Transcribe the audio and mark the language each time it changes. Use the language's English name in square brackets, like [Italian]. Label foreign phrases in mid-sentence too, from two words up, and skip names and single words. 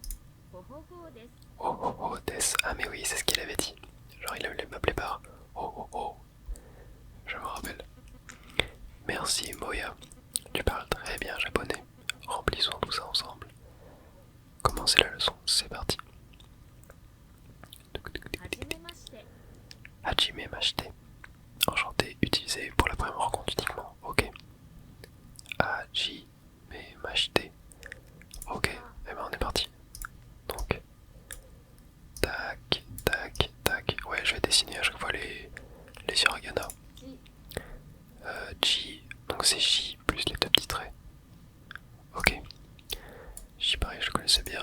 [French] Oh oh oh Des. Ah mais oui, c'est ce qu'il avait dit. Genre il allait m'appeler par oh oh oh. Je me rappelle. Merci Moya. Tu parles très bien japonais. Remplissons tout ça ensemble. Commencez la leçon, c'est parti. [Japanese] はじめまして. [French] Enchanté, utilisé pour la première rencontre uniquement. Ok. [Japanese] はじめまして. [French] Ok, et ben on est parti. Donc, tac, tac, tac. Ouais, je vais dessiner à chaque fois les hiragana. J, donc c'est J plus les deux petits traits. Ok. J pareil, je connaissais bien.